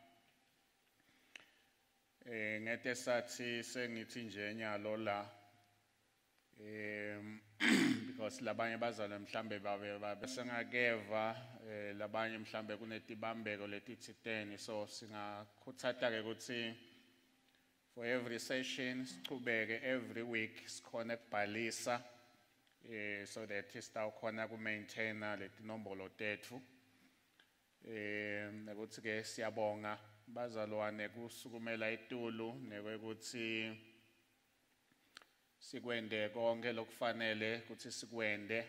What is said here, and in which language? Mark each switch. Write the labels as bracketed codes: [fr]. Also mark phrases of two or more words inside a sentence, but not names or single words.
[ss] ngete sathi sengithi nje nyalo la because labanye bazalwane mhlambe babe sengakeva labanye mhlambe kunetibambeko letithi 10 so singakhuthatha ke ukuthi [en] for every session [ss] sichubeke [en] every week [ss] sikhona ukubhalisa [en] so that [ss] sitawukhona ku-maintaina letinombolo tethu. Nekuthi ke siyabonga bazalwane kusukumela itulu nekwekuthi sikwende konke lokufanele ukuthi sikwende.